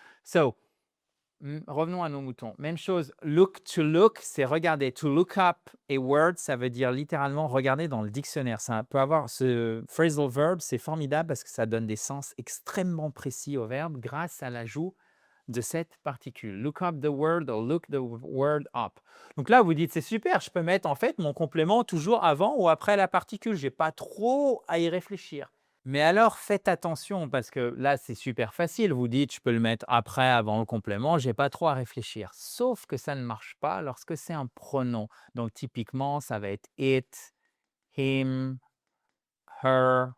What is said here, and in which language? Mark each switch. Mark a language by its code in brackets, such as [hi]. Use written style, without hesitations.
[fr] So, revenons à nos moutons. Même chose, look to look, c'est regarder. To look up a word, ça veut dire littéralement regarder dans le dictionnaire. Ça peut avoir ce phrasal verb, c'est formidable parce que ça donne des sens extrêmement précis au verbe grâce à l'ajout de cette particule. [en] Look up the word or look the word up. [fr] Donc là, vous dites, c'est super, je peux mettre en fait mon complément toujours avant ou après la particule. Je n'ai pas trop à y réfléchir. Mais alors, faites attention parce que là, c'est super facile. Vous dites, je peux le mettre après, avant le complément, je n'ai pas trop à réfléchir. Sauf que ça ne marche pas lorsque c'est un pronom. Donc, typiquement, ça va être it, him, her.